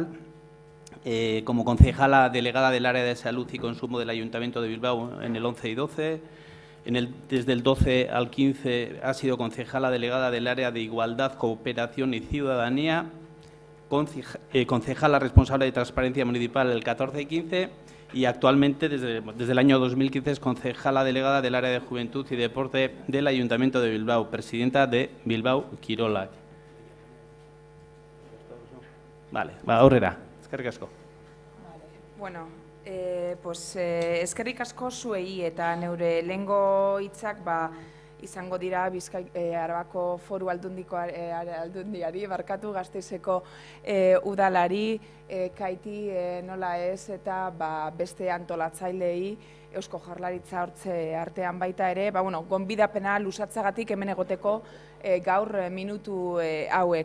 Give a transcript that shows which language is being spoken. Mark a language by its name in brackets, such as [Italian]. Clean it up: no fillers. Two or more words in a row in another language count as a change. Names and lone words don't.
[Spanish] Como concejala delegada del área de salud y consumo del Ayuntamiento de Bilbao en el 11 y 12, desde el 12 al 15 ha sido concejala delegada del área de igualdad, cooperación y ciudadanía, concejala responsable de transparencia municipal el 14 y 15 y actualmente desde el año 2015 es concejala delegada del área de juventud y deporte del Ayuntamiento de Bilbao, presidenta de Bilbao Kirolak. [Basque] Vale, aurrera. Eskerrik asko. Bueno, eskerrik asko zuei eta neure lehengo hitzak izango dira Arabako Foru Aldundiari, barkatu Gasteizeko udalari, kaiti nola ez eta beste antolatzailei Eusko Jaurlaritza hortze artean baita ere, gonbidapena luzatzagatik hemen egoteko gaur minutu hauek.